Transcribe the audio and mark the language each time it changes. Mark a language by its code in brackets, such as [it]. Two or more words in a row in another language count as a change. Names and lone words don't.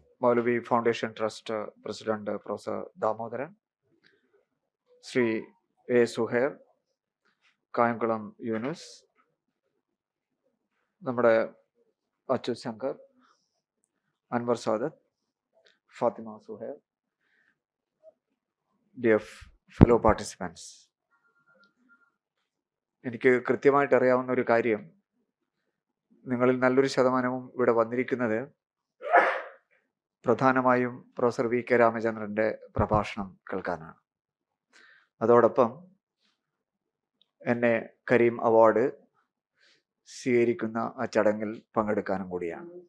[en] Moulavi Foundation Trust President Professor Damodaran, Sri A. Suhair, Kayankulam Yunus, [ml] നമ്മുടെ അച്ചു ശങ്കർ, അൻവർ സാദത്ത്, ഫാത്തിമ സുഹേർ, [en] dear fellow participants. [ml] എനിക്ക് കൃത്യമായിട്ട് അറിയാവുന്ന ഒരു കാര്യം, നിങ്ങളിൽ നല്ലൊരു ശതമാനവും ഇവിടെ വന്നിരിക്കുന്നത് പ്രധാനമായും പ്രൊഫസർ V.K. രാമചന്ദ്രൻ്റെ പ്രഭാഷണം കേൾക്കാനാണ്. അതോടൊപ്പം N.A.Karim അവാർഡ് സ്വീകരിക്കുന്ന ആ ചടങ്ങിൽ പങ്കെടുക്കാനും കൂടിയാണ്.